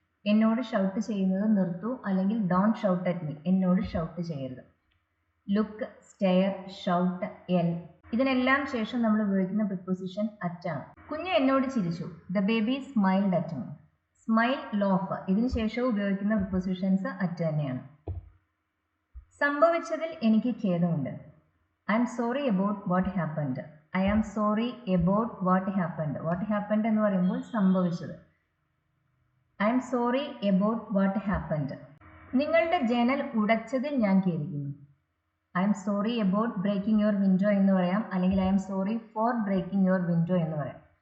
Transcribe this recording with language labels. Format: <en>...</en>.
<ml>എന്നോട് ഷൗട്ട് ചെയ്യുന്നത് നിർത്തൂ, അല്ലെങ്കിൽ</ml> <en>don't shout at me,</en> <ml>എന്നോട് ഷൗട്ട് ചെയ്യരുത്. ലുക്ക്, സ്റ്റെയർ, ഷൗട്ട്, എൽ, ഇതിനെല്ലാം ശേഷം നമ്മൾ ഉപയോഗിക്കുന്ന പ്രിപ്പോസിഷൻ അറ്റാണ്. കുഞ്ഞ് എന്നോട് ചിരിച്ചു.</ml> <en>The baby smiled at me.</en> <ml>Smile, loaf, ഇതിന് ശേഷവും ഉപയോഗിക്കുന്ന പ്രിപ്പോസിഷൻസ് അറ്റ് തന്നെയാണ്. സംഭവിച്ചതിൽ എനിക്ക് ഖേദമുണ്ട്.</ml> <en>I am sorry about what happened. I am sorry about what happened. What happened</en> <ml>എന്ന് പറയുമ്പോൾ സംഭവിച്ചത്.</ml> <en>I am sorry about what happened.</en> <ml>നിങ്ങളുടെ ജനൽ ഉടച്ചതിൽ ഞാൻ ഖേദിക്കുന്നു.</ml> <en>I am sorry about breaking your window</en> <ml>എന്ന് പറയാം, അല്ലെങ്കിൽ</ml> <en>I am sorry for breaking your window</en> <ml>എന്ന് പറയാം.</ml>